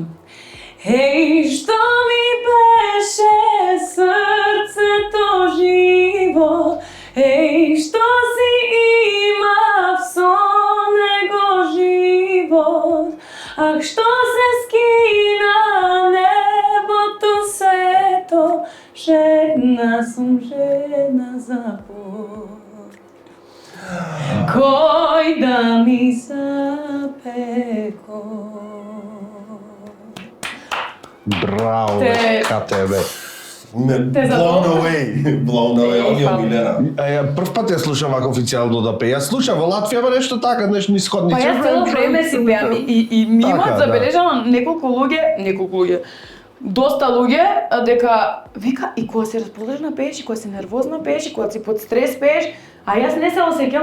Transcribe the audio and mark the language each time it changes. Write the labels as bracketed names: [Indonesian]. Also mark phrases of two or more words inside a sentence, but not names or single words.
[Macedonian] Еј, што ми беше срцето живо, еј, што си имав со него живот, ах, што се скина небото сето, жедна сум жедна за Бог. Кој да ми запеко. Браво, Те- ка тебе. Те [English] Blown [Macedonian] задоволна? [English] away. Blown away, [Macedonian] он е Фала. омилена. Прв пат ја слушам вака официјално да пее. Ја слушам во Латвија, ама нешто така, нешто нисходни. Па јас цело време си пеам и ми Така, имаат да. забележано неколку луѓе, доста луѓе, дека вика и кога си расположена пееш, и кога си нервозна пееш, и кога си под стрес пееш, а јас не се осеќам.